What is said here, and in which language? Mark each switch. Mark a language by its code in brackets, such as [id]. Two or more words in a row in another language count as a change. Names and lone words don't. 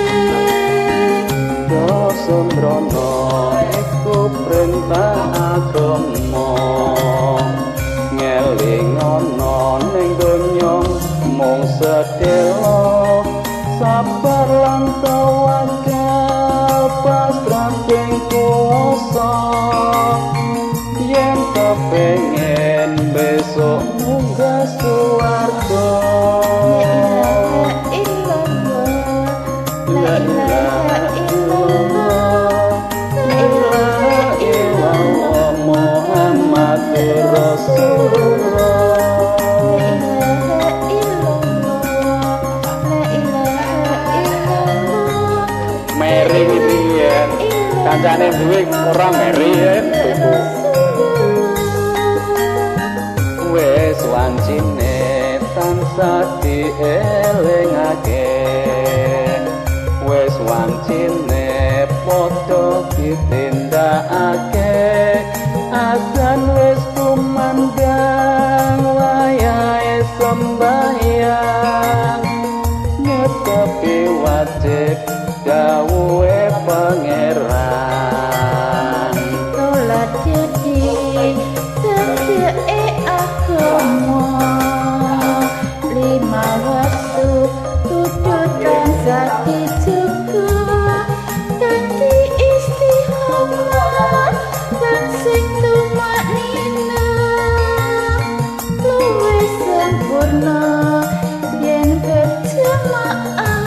[jv] Sembrono iku perintah agama, ngelingono ning donya mung sedhela, sabar lan tawakal pasrah ing kuwasa. Yen kepengin besok munggah swarga. [ar] لا إله إلا الله، لا إله إلا الله, محمد رسول الله. لا إله إلا الله، لا إله إلا الله. [jv] Meri riyen kancane duwe ora meri yen wis wancine tansah dielingake, wis wancine padha ditindakake adzan wis kumandhang wayahe sembahyang nyetepi wajib dawuhe pangeran. Sholat jadi cedeke agama, lima waktu kudu tansah dijaga kanthi istiqomah lan sing tumaknina luwih sempurna yen berjamaah.